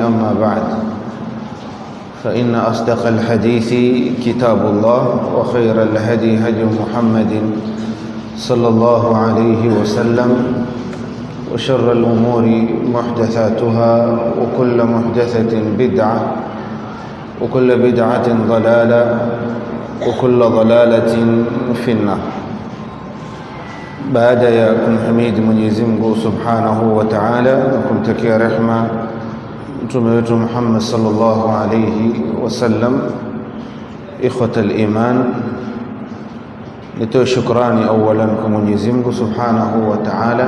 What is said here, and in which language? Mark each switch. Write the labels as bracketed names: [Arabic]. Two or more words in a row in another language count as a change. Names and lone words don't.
[Arabic] أما بعد، فإن أصدق الحديث كتاب الله، وخير الهدي هدي محمد صلى الله عليه وسلم، وشر الأمور محدثاتها، وكل محدثة بدعة، وكل بدعة ضلالة، وكل ضلالة في النار. [Swahili] Baada ya kumhimidi Mwenyezi Mungu [Arabic] سبحانه وتعالى [Swahili] na kumtakia rehma mtume wetu Muhammad [Arabic] صلى الله عليه وسلم، إخوة الإيمان, [Swahili] nitoe shukrani awalan kwa Mwenyezi Mungu [Arabic] سبحانه وتعالى.